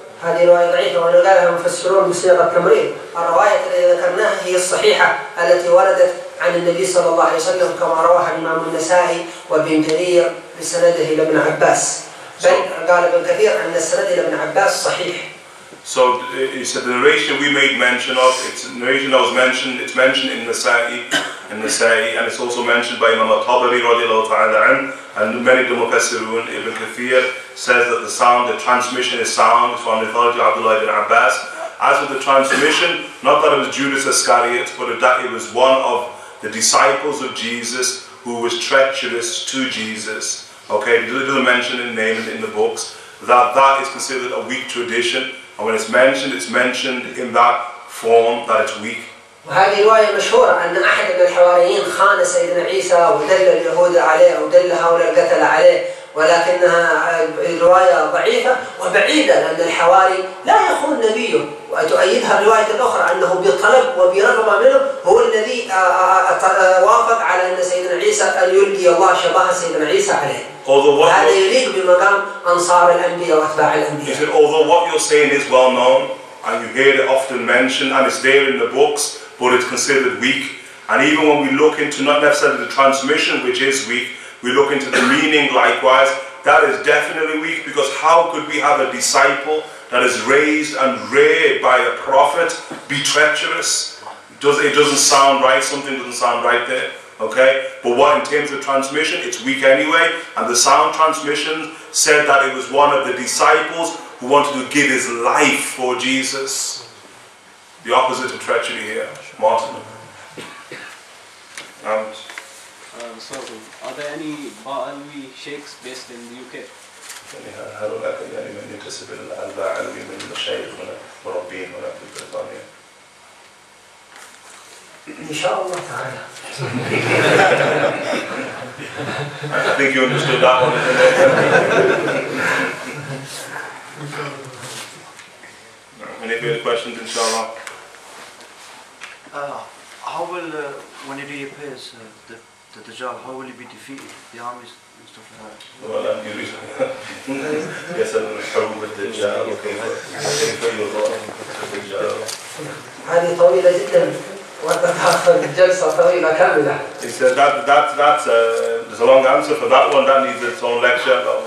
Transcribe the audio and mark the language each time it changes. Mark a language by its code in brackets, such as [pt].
[ar] هذه رواية ضعيفة ولقالها المفسرون بصيغة التمريض. الرواية التي ذكرناها هي الصحيحة التي وردت عن النبي صلى الله عليه وسلم كما رواها الإمام النسائي وابن جرير بسنده إلى ابن عباس. بل قال ابن كثير أن السند إلى ابن عباس صحيح. [en] So it's a narration we made mention of. It's a narration that was mentioned. It's mentioned in Nasa'i, and it's also mentioned by Imam al-Tabari radiallahu ta'ala an, and many of the Mufassirun. Ibn Kathir says that the transmission is sound from the authority of Abdullah ibn Abbas. As for the transmission, not that it was Judas Iscariot, but that it was one of the disciples of Jesus who was treacherous to Jesus. Okay, it doesn't mention in name in the books. That is considered a weak tradition. And when it's mentioned in that form that it's weak. [ar] وهذه رواية مشهورة أن أحد من الحواريين خان سيدنا عيسى ودل اليهود عليه أو دل هؤلاء القتلة عليه، ولكنها رواية ضعيفة وبعيدة، لأن الحواري لا يخون نبيه. وتؤيدها الرواية الأخرى أنه بطلب وبرغبة منه هو الذي وافق على أن سيدنا عيسى أن يلقي الله شبه سيدنا عيسى عليه. هذا يليق بمقام أنصار الأنبياء وأتباع الأنبياء. [en] Although what you're saying is well known and you hear it often mentioned and it's there in the books, but it's considered weak. And even when we look into not necessarily the transmission, which is weak, we look into the meaning likewise, that is definitely weak, because how could we have a disciple that is raised and reared by a prophet be treacherous? It doesn't sound right, something doesn't sound right there, okay? But what in terms of transmission, it's weak anyway, and the sound transmission said that it was one of the disciples who wanted to give his life for Jesus. The opposite of treachery here, martyrdom. So, are there any Ba'alwi sheikhs based in the UK? [ar] هؤلاء يعني من ينتسب إلى البعلوي من المشايخ هنا مربين هنا في بريطانيا. إن شاء الله تعالى. [en] I think you understood that one. Any further questions, inshallah? How will, when you do your prayers, the Dajjal, how will he be defeated? The armies and stuff like that? [ar] Well, يسأل الحروب الدجال وكيف يضرب الدجال. هذه طويلة جدا وتأخذ جلسة طويلة كاملة. [en] He said that's there's a long answer for that one. That needs its own lecture.